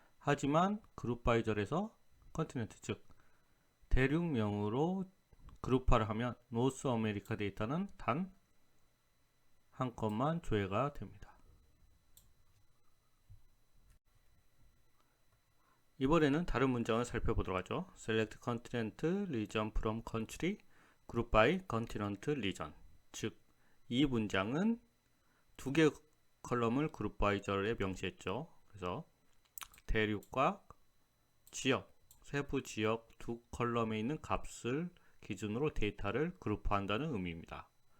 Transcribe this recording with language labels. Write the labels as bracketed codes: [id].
[ko] 하지만 그룹바이절에서 컨티넨트 즉 대륙명으로 그룹화를 하면 노스 아메리카 데이터는 단 한 건만 조회가 됩니다. 이번에는 다른 문장을 살펴보도록 하죠. [en] Select continent region from country group by continent region. [ko] 즉, 이 문장은 두 개의 컬럼을 그룹바이절에 명시했죠. 그래서 대륙과 지역, 세부 지역 두 컬럼에 있는 값을 기준으로 데이터를 그룹화한다는 의미입니다.